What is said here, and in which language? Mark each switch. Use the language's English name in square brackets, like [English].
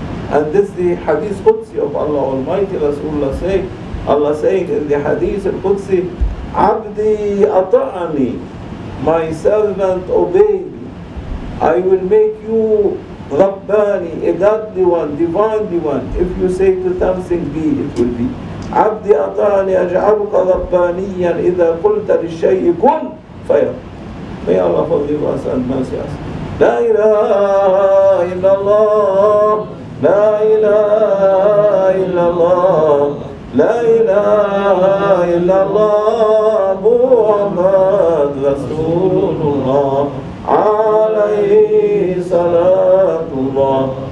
[English] And this is the Hadith Qudsi of Allah Almighty. Rasulullah say, Allah saying in the Hadith Qudsi, Abdi ata'ani, my servant obey me. I will make you Rabbani, a godly one, divinely one. If you say to something be, it will be. [Arabic] عبدي أطعني أجعلك ربانيا إذا قلت للشيء كن فيكون. [English] May Allah forgive us and mercy us. [Arabic] لا إله إلا الله, لا إله إلا الله, لا إله إلا الله, محمد رسول الله عليه صلاة الله.